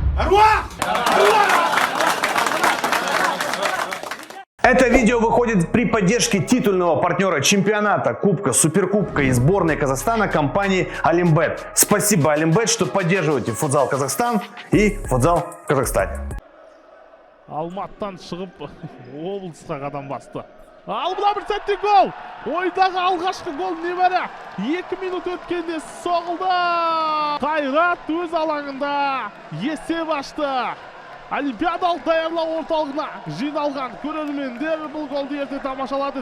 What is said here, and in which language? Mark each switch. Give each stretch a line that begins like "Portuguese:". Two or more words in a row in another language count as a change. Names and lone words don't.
Russian: Это видео выходит при поддержке титульного партнера чемпионата, кубка, суперкубка и сборной Казахстана компании Олимбет. Спасибо, Олимбет, что поддерживаете футзал Казахстан и футзал в Казахстане.
Kazakh: Алматтан шығып облысқа қадам басты. Ал бұда бір сәтте гол! Ойдағы алғашқы гол небәрі 2 минут өткенде соғылды. Қайрат өз алаңында есеп ашты. Олимпиадалық даярлау орталығына жиналған көрермендер бұл голды ерте тамашалады.